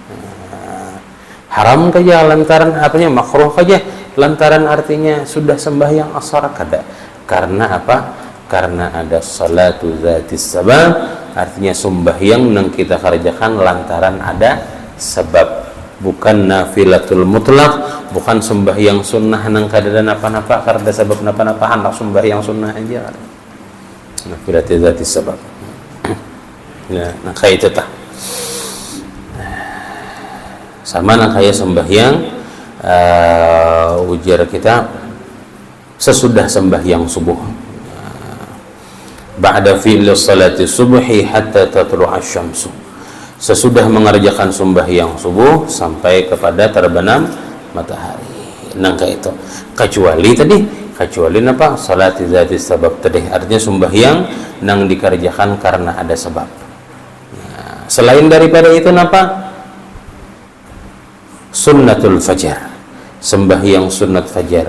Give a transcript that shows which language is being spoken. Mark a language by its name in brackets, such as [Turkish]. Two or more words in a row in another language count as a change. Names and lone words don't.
[Banjar] Haram saja lantaran apanya, makruh saja lantaran artinya sudah sembahyang asar kada, karena apa, karena ada [Arabic] صلاة ذات السبب, [Banjar] artinya sembahyang yang kita kerjakan lantaran ada sebab, bukan [Arabic] النافلة المطلقة, [Banjar] bukan sembahyang sunnah nang kada napa-napa karena sebab napa-napa, hendak sembahyang sunnah aja [Arabic] نافلة ذات السبب. [Banjar] Nah kayak itu tah sama nang kayak sembahyang ujar kita sesudah sembahyang subuh, [Arabic] بعد فعل صلاة الصبح حتى تطلع الشمس, [Banjar] sesudah mengerjakan sembahyang subuh sampai kepada terbenam matahari nangka itu kecuali napa [Arabic] صلاة ذات سبب [Banjar] tadi, artinya sembahyang nang dikerjakan karena ada sebab. Nah, selain daripada itu napa [Arabic] سنة الفجر, [Banjar] sembahyang sunnat fajar.